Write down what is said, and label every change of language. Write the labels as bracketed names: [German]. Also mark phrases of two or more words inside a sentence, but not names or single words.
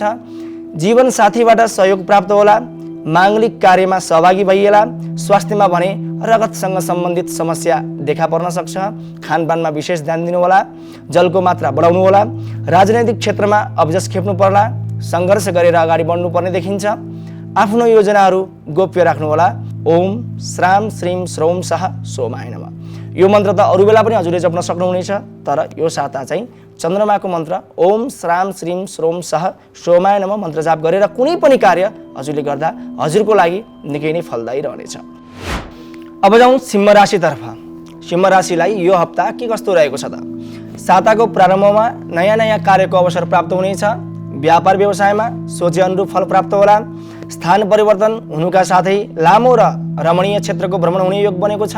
[Nepali] जीवन साथीबाट सहयोग प्राप्त होला। माङ्गलिक कार्यमा सहभागी भइएला। स्वास्थ्यमा भने रगतसँग सम्बन्धित समस्या देखा पर्न सक्छ। खानपानमा विशेष ध्यान दिनुहोला। जलको मात्रा बढाउनु होला। राजनैतिक क्षेत्रमा अब्जस खेप्नु पर्ला। सङ्घर्ष गरेर अगाडि बढ्नुपर्ने देखिन्छ। आफ्नो योजनाहरू गोप्य राख्नुहोला। [Sanskrit] ओम श्राम श्रीम श्रौम शाह सोमाय नमः [Nepali] यो मन्त्र त अरू बेला पनि हजुरले जप्न सक्नुहुनेछ, तर यो साता चाहिँ चन्द्रमाको मन्त्र [Sanskrit] ओम श्राम श्रीम श्रोम शाह सोमाय नमः [Nepali] मन्त्र जाप गरेर कुनै पनि कार्य हजुरले गर्दा हजुरको लागि निकै नै फलदायी रहनेछ। अब जाउँ सिंह राशितर्फ। सिंह राशिलाई यो हप्ता के कस्तो रहेको छ त? साताको प्रारम्भमा नयाँ नयाँ कार्यको अवसर प्राप्त हुनेछ। व्यापार व्यवसायमा सोचे अनुरूप फल प्राप्त होला। स्थान परिवर्तन हुनुका साथै लामो र रमणीय क्षेत्रको भ्रमण हुने योग बनेको छ।